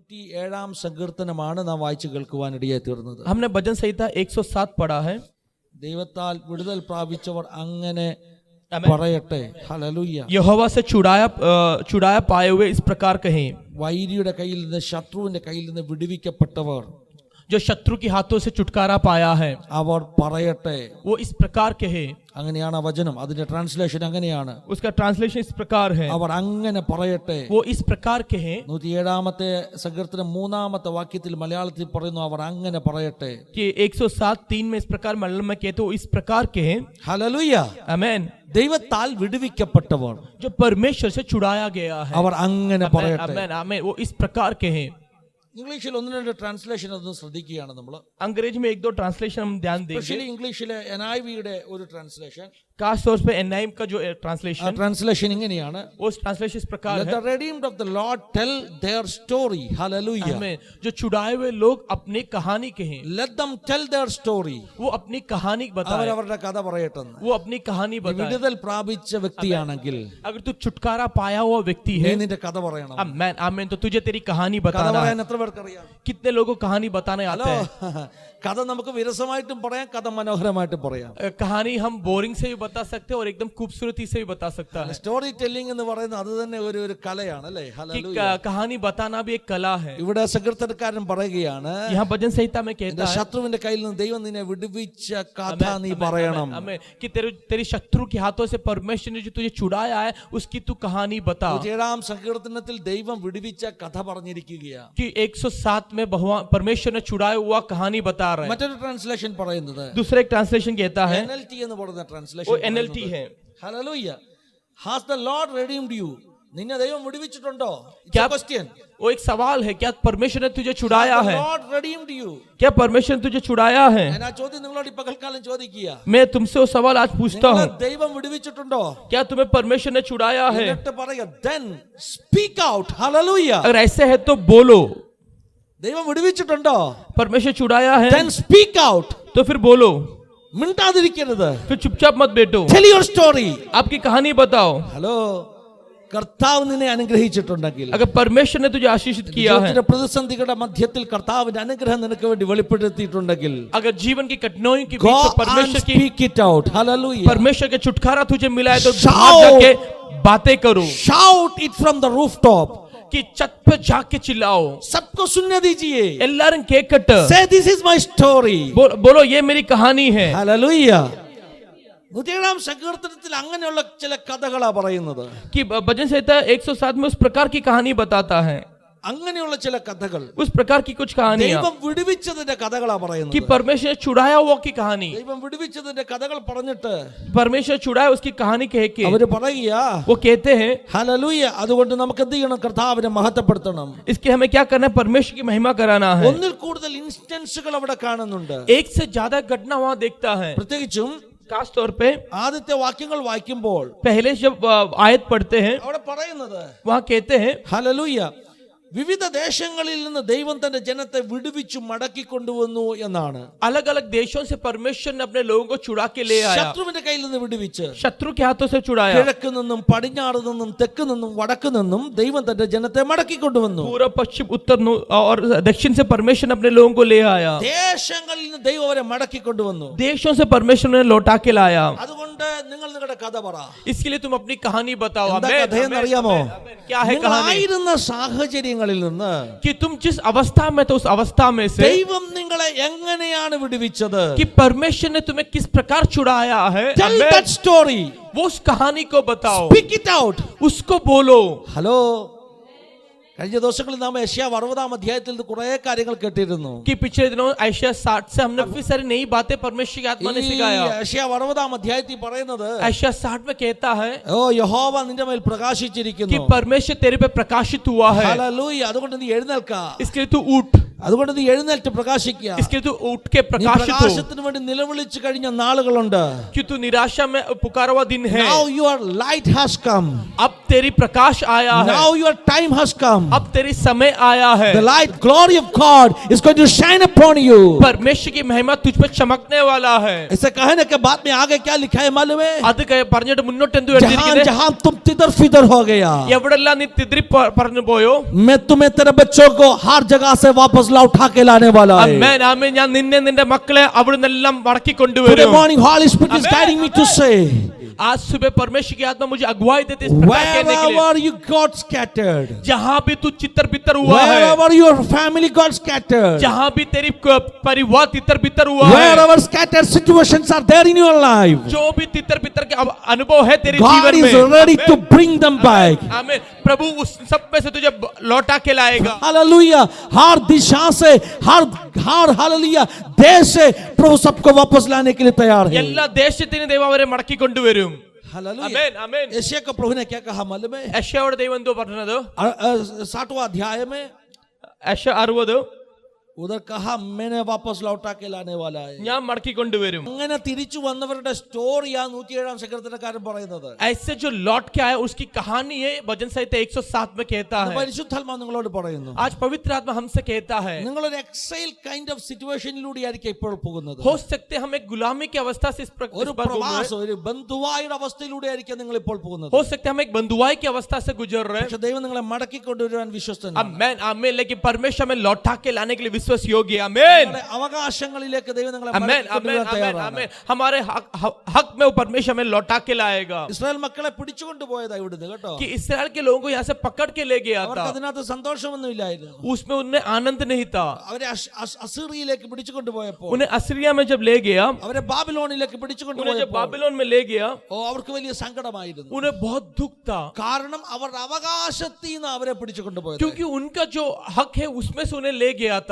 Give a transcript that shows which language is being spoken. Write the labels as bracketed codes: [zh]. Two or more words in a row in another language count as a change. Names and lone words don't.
[ml] 107 സങ്കീർത്തനമാണ് നാം വായിച്ചു കേൾക്കുവാനിടയായി തീർന്നത്. [hi] हमने भजन संहिता 107 पढ़ा है. [ml] ദൈവത്താൽ വിടുതൽ പ്രാപിച്ചവർ അങ്ങനെ പറയട്ടെ. ഹല്ലേലൂയ. [hi] यहोवा से छुड़ाया पाए हुए इस प्रकार कहें. [ml] വൈരിയുടെ കയ്യിൽ നിന്ന്, ശത്രുവിന്റെ കയ്യിൽ നിന്ന് വിടുവിക്കപ്പെട്ടവർ, [hi] जो शत्रु के हाथों से छुटकारा पाया है, [ml] അവർ പറയട്ടെ. [hi] वो इस प्रकार कहे. [ml] അങ്ങനെയാണ് ആ വചനം, അതിന്റെ ട്രാൻസ്ലേഷൻ അങ്ങനെയാണ്. [hi] उसका ट्रांसलेशन इस प्रकार है, [ml] അവർ അങ്ങനെ പറയട്ടെ. [hi] वो इस प्रकार कहे. [ml] 107 സങ്കീർത്തനം 3 വാക്യത്തിൽ മലയാളത്തിൽ പറയുന്നു, അവർ അങ്ങനെ പറയട്ടെ. [hi] कि 107:3 में इस प्रकार मलयालम में कहते हो इस प्रकार कहे. [ml] ഹല്ലേലൂയ. [hi] आमेन. [ml] ദൈവത്താൽ വിടുവിക്കപ്പെട്ടവർ, [hi] जो परमेश्वर से छुड़ाया गया है, [ml] അവർ അങ്ങനെ പറയട്ടെ. [hi] आमेन आमेन, वो इस प्रकार कहे. [ml] ഇംഗ്ലീഷിൽ 1-2 ട്രാൻസ്ലേഷൻ അതൊന്ന് ശ്രദ്ധിക്കുകയാണ് നമ്മൾ. [hi] अंग्रेजी में 1-2 ट्रांसलेशन हम ध्यान देंगे. [ml] സ്പെഷ്യലി ഇംഗ്ലീഷിലെ NIVയുടെ ഒരു ട്രാൻസ്ലേഷൻ, [hi] खास तौर पे NIV का जो ट्रांसलेशन, [ml] ട്രാൻസ്ലേഷൻ ഇങ്ങനെയാണ്. [hi] उस ट्रांसलेशन इस प्रकार [en] Let [hi] है. [en] the redeemed of the Lord tell their story. Hallelujah. [hi] आमेन. जो छुड़ाए हुए लोग अपनी कहानी कहें, [en] Let them tell their story. [hi] वो अपनी कहानी बताए, [ml] അവരവരുടെ കഥ പറയട്ടെന്ന്. [hi] वो अपनी कहानी बताए. [ml] വിടുതൽ പ്രാപിച്ച വ്യക്തിയാണെങ്കിൽ [hi] अगर तू छुटकारा पाया हुआ व्यक्ति [ml] നീ [hi] है, [ml] നിന്റെ കഥ പറയണം. [hi] आमेन आमेन, तो तुझे तेरी कहानी [ml] കഥ [hi] बताना है. [ml] പറയാൻ എത്ര പേർക്കറിയാം? [hi] कितने लोगों को कहानी बताने आता [ml] ഹലോ, [hi] है? [ml] കഥ നമുക്ക് വിരസമായിട്ടും പറയാം, കഥ മനോഹരമായിട്ടും പറയാം. [hi] कहानी हम बोरिंग से भी बता सकते हैं और एकदम खूबसूरती से भी बता सकता है. [en] story telling [ml] എന്ന് പറയുന്നത് അത് തന്നെ ഒരു കലയാണ് അല്ലേ? [hi] कि [ml] ഹല്ലേലൂയ. [hi] कहानी बताना भी एक कला है. [ml] ഇവിടെ സങ്കീർത്തനക്കാരൻ പറയുകയാണ്, [hi] यहाँ भजन संहिता में कहता है, [ml] ശത്രുവിന്റെ കയ്യിൽ നിന്ന് ദൈവം നിന്നെ വിടുവിച്ച കഥ നീ പറയണം. [hi] हमें कि तेरी शत्रु के हाथों से परमेश्वर ने जो तुझे छुड़ाया है उसकी तू कहानी बता. [ml] 7 സങ്കീർത്തനത്തിൽ ദൈവം വിടുവിച്ച കഥ പറഞ്ഞിരിക്കുകയാണ്. [hi] कि 107 में भगवान परमेश्वर ने छुड़ाया हुआ कहानी बता रहा है. [ml] മറ്റൊരു ട്രാൻസ്ലേഷൻ പറയുന്നത്, [hi] दूसरा एक ट्रांसलेशन कहता है, [ml] NLT എന്ന് പറയുന്ന [hi] वो [ml] ട്രാൻസ്ലേഷൻ, [hi] NLT है. [ml] ഹല്ലേലൂയ. [en] Has the Lord redeemed you? [ml] നിന്നെ ദൈവം വിടുവിച്ചിട്ടുണ്ടോ? [hi] क्या [ml] ക്വസ്റ്റ്യൻ. [hi] वो एक सवाल है, क्या परमेश्वर ने तुझे छुड़ाया है? [en] Lord redeemed you. [hi] क्या परमेश्वर ने तुझे छुड़ाया है? [ml] ഞാൻ ആ ചോദ്യം നിങ്ങളോട് ഈ പകൽക്കാലം ചോദിക്കുക. [hi] मैं तुमसे वो सवाल आज पूछता हूँ, [ml] ദൈവം വിടുവിച്ചിട്ടുണ്ടോ? [hi] क्या तुम्हें परमेश्वर ने छुड़ाया है? [ml] എന്നിട്ട് പറയുക, [en] then speak out. hallelujah. [hi] अगर ऐसे है तो बोलो. [ml] ദൈവം വിടുവിച്ചിട്ടുണ്ടോ? [hi] परमेश्वर छुड़ाया है [en] then speak out. [hi] तो फिर बोलो, [ml] മിണ്ടാതിരിക്കരുത്. [hi] फिर चुपचाप मत बैठो, [en] tell your story. [hi] आपकी कहानी बताओ. [ml] ഹലോ, കർത്താവ് നിന്നെ അനുഗ്രഹിച്ചിട്ടുണ്ടെങ്കിൽ, [hi] अगर परमेश्वर ने तुझे आशीषित किया है, [ml] ജീവിതത്തിന്റെ പ്രതിസന്ധികളുടെ മധ്യത്തിൽ കർത്താവിന്റെ അനുഗ്രഹം നിനക്ക് വേണ്ടി വെളിപ്പെടുത്തിയിട്ടുണ്ടെങ്കിൽ, [hi] अगर जीवन की कठिनाइयों के [en] go [hi] बीच में [en] and [hi] परमेश्वर की [en] speak it out. hallelujah. [hi] परमेश्वर के छुटकारा तुझे मिला है तो [en] Shout. [hi] बाहर जाके बातें करो, [en] shout it from the rooftop. [hi] कि छत पे जाके चिल्लाओ, सबको सुनने दीजिए. [ml] എല്ലാരും കേക്കട്ടെ. [en] say this is my story. [hi] बोलो ये मेरी कहानी है. [en] hallelujah. [ml] 107 സങ്കീർത്തനത്തിൽ അങ്ങനെയുള്ള ചില കഥകളാ പറയുന്നത്. [hi] कि भजन संहिता 107 में उस प्रकार की कहानी बताता है, [ml] അങ്ങനെയുള്ള ചില കഥകൾ, [hi] उस प्रकार की कुछ कहानियां, [ml] ദൈവം വിടുവിച്ചതിന്റെ കഥകളാ [hi] कि [ml] പറയുന്നത്. [hi] परमेश्वर ने छुड़ाया हुआ की कहानी. [ml] ദൈവം വിടുവിച്ചതിന്റെ കഥകൾ പറഞ്ഞിട്ട് [hi] परमेश्वर छुड़ाया उसकी कहानी कह के [ml] അവര് പറയുക, [hi] वो कहते हैं, [ml] ഹല്ലേലൂയ, അതുകൊണ്ട് നമുക്ക് എന്ത് ചെയ്യണം? കർത്താവിനെ മഹത്വപ്പെടുത്തണം. [hi] इसके हमें क्या करना है? परमेश्वर की महिमा कराना है. [ml] ഒന്നിൽ കൂടുതൽ ഇൻസ്റ്റൻസുകൾ അവിടെ കാണുന്നുണ്ട്. [hi] एक से ज्यादा घटना वहां देखता है. [ml] പ്രത്യേകിച്ചും [hi] खास तौर पे [ml] ആദ്യത്തെ വാക്യങ്ങൾ വായിക്കുമ്പോൾ [hi] पहले जब आयत पढ़ते हैं [ml] അവിടെ പറയുന്നത്, [hi] वहां कहते हैं, [ml] ഹല്ലേലൂയ, വിവിധ ദേശങ്ങളിൽ നിന്ന് ദൈവം തന്റെ ജനത്തെ വിടുവിച്ചു മടക്കി കൊണ്ടുവന്നു എന്നാണ്. [hi] अलग अलग देशों से परमेश्वर ने अपने लोगों को छुड़ा के ले आया. [ml] ശത്രുവിന്റെ കയ്യിൽ നിന്ന് വിടുവിച്ച്, [hi] शत्रु के हाथों से छुड़ाया. [ml] കിഴക്ക് നിന്നും പടിഞ്ഞാറ് നിന്നും തെക്ക് നിന്നും വടക്ക് നിന്നും ദൈവം തന്റെ ജനത്തെ മടക്കി കൊണ്ടുവന്നു. [hi] पूर्व पश्चिम उत्तर और दक्षिण से परमेश्वर ने अपने लोगों को ले आया. [ml] ദേശങ്ങളിൽ നിന്ന് ദൈവം അവരെ മടക്കി കൊണ്ടുവന്നു. [hi] देशों से परमेश्वर ने लौटा के लाया. [ml] അതുകൊണ്ട് നിങ്ങൾ നിങ്ങളുടെ കഥ പറ. [hi] इसके लिए तुम अपनी कहानी बताओ. [ml] എന്താ കഥയെന്ന് അറിയാമോ? [hi] क्या है कहानी? [ml] നിങ്ങളായിരുന്ന സാഹചര്യങ്ങളിൽ നിന്ന് [hi] कि तुम जिस अवस्था में तो उस अवस्था में से [ml] ദൈവം നിങ്ങളെ എങ്ങനെയാണ് വിടുവിച്ചത്? [hi] कि परमेश्वर ने तुम्हें किस प्रकार छुड़ाया है. [en] Tell that story. [hi] वो उस कहानी को बताओ, [en] Speak it out. [hi] उसको बोलो. [ml] ഹലോ, കഴിഞ്ഞ ദിവസങ്ങളിൽ നാം യെശയ്യാവ് 60 അധ്യായത്തിൽ കുറെ കാര്യങ്ങൾ കേട്ടിരുന്നു. [hi] कि पिछले दिनों यशायाह 60 से हमने काफी सारी नई बातें परमेश्वर की आत्मा ने सिखाया. [ml] യെശയ്യാവ് 60 അധ്യായത്തിൽ പറയുന്നത്, [hi] यशायाह 60 में कहता है [ml] ഓ യഹോവ നിന്റെ മേൽ പ്രകാശിച്ചിരിക്കുന്നു. [hi] कि परमेश्वर तेरे पे प्रकाशित हुआ है, [ml] ഹല്ലേലൂയ, അതുകൊണ്ട് നീ എഴുന്നേൽക്ക. [hi] इसके लिए तू उठ. [ml] അതുകൊണ്ട് നീ എഴുന്നേറ്റ് പ്രകാശിക്കുക. [hi] इसके लिए तू उठ के [ml] നീ [hi] प्रकाशित हो, [ml] പ്രകാശത്തിന് വേണ്ടി നിലവിളിച്ചു കഴിഞ്ഞ നാളുകളുണ്ട്. [hi] कि तू निराशा में पुकारा हुआ दिन है. [en] Now your light has come. [hi] अब तेरी प्रकाश आया है, [en] Now your time has come. [hi] अब तेरी समय आया है. [en] The light, glory of God is going to shine upon you. [hi] परमेश्वर की महिमा तुझ पे चमकने वाला है. ऐसे कहने के बाद में आगे क्या लिखा है मालूम है? [ml] അത് പറഞ്ഞിട്ട് മുന്നോട്ട് എന്തു [hi] जहां [ml] എഴുതിയിരിക്കുന്നത്? [hi] जहां तुम तितर फितर हो गया, [ml] എവിടെല്ലാം നീ തിദ്രി പറഞ്ഞു പോയോ, [hi] मैं तुम्हें तेरे बच्चों को हर जगह से वापस उठा के लाने वाला है. [ml] ആമേൻ ആമേൻ. ഞാൻ നിന്നെ നിന്റെ മക്കളെ അവിടുന്നെല്ലാം മടക്കി [en] Today [ml] കൊണ്ടുവരും. [en] morning Holy Spirit is Amen. guiding me to say, [hi] आज सुबह परमेश्वर की आत्मा मुझे अगुवाई देते इस प्रकार कहने के लिए, [en] wherever you got scattered, [hi] जहां भी तू चित्तर बितर हुआ है, [en] wherever your family got scattered, [hi] जहां भी तेरी परिवार तितर बितर हुआ है, [en] wherever scattered situations are there in your life, [hi] जो भी तितर बितर के अनुभव है तेरे [en] God [hi] जीवन [en] is [hi] में, [en] ready to bring them back. [hi] आमीन. प्रभु उस सब में से तुझे लौटा के लाएगा. हालेलुया. हर दिशा से, हर हालेलुया देश से प्रभु सबको वापस लाने के लिए तैयार है. [ml] എല്ലാ ദേശത്തിനും ദൈവം അവരെ മടക്കി കൊണ്ടുവരും. [hi] हालेलुया. आमीन आमीन. एशिया को प्रभु ने क्या कहा मालूम है? [ml] യശയ്യായുടെ ദൈവം എന്തോ പറഞ്ഞത്? [hi] 60वां अध्याय में [ml] യശയ്യ 60 [hi] उधर कहा मैंने वापस लौटा के लाने वाला है. [ml] ഞാൻ മടക്കി കൊണ്ടുവരും. അങ്ങനെ തിരിച്ചു വന്നവരുടെ സ്റ്റോറിയാ 107 സങ്കീർത്തനക്കാരൻ പറയുന്നത്. [hi] ऐसे जो लौट के आए उसकी कहानी है भजन संहिता 107 में कहता है. [ml] പരിശുദ്ധാത്മാവ് നിങ്ങളോട് പറയുന്നു, [hi] आज पवित्र आत्मा हमसे कहता है, [ml] നിങ്ങളൊരു [en] exile kind of situationിലൂടെ [ml] ആയിരിക്കും ഇപ്പോൾ പോകുന്നത്. [hi] हो सकते हम एक गुलामी की अवस्था से इस [ml] ഒരു പ്രവാസം, ഒരു ബന്ധുവായുടെ അവസ്ഥയിലൂടെ ആയിരിക്കും നിങ്ങൾ ഇപ്പോൾ പോകുന്നത്. [hi] हो सकते हम एक बंधुआई की अवस्था से गुजर रहे हैं. [ml] പക്ഷേ ദൈവം നിങ്ങളെ മടക്കി കൊണ്ടുവരാൻ വിശ്വസ്തനാണ്. [hi] आमीन आमीन. लेकिन परमेश्वर हमें लौटा के लाने के लिए विश्वास योग्य. आमीन [ml] നിങ്ങളുടെ അവകാശങ്ങളിലേക്ക് ദൈവം നിങ്ങളെ [hi] आमीन [ml] മടക്കി [hi] आमीन [ml] കൊണ്ടുവരാൻ [hi] आमीन [ml] തയ്യാറാണ്. [hi] आमीन. हमारे हक में वो परमेश्वर हमें लौटा के लाएगा. [ml] ഇസ്രായേൽ മക്കളെ പിടിച്ചുകൊണ്ട് പോയതാ ഇവിടുന്ന് കേട്ടോ. [hi] कि इस्राएल के लोगों को यहाँ से पकड़ के ले गया [ml] അവർക്ക് [hi] था, [ml] അതിനകത്ത് സന്തോഷമൊന്നും ഇല്ലായിരുന്നു. [hi] उसमें उन्हें आनंद नहीं था. [ml] അവരെ അസീറിയയിലേക്ക് പിടിച്ചുകൊണ്ട് പോയപ്പോൾ, [hi] उन्हें असीरिया में जब ले गया, [ml] അവരെ ബാബിലോണിലേക്ക് പിടിച്ചുകൊണ്ട് [hi] उन्हें जब [ml] പോയപ്പോൾ [hi] बाबिलोन में ले गया, [ml] അവർക്ക് വലിയ സങ്കടമായിരുന്നു. [hi] उन्हें बहुत दुख था. [ml] കാരണം അവരുടെ അവകാശത്തിൽ നിന്ന് അവരെ പിടിച്ചുകൊണ്ട് പോയത്. [hi] क्योंकि उनका जो हक है उसमें से उन्हें ले गया था.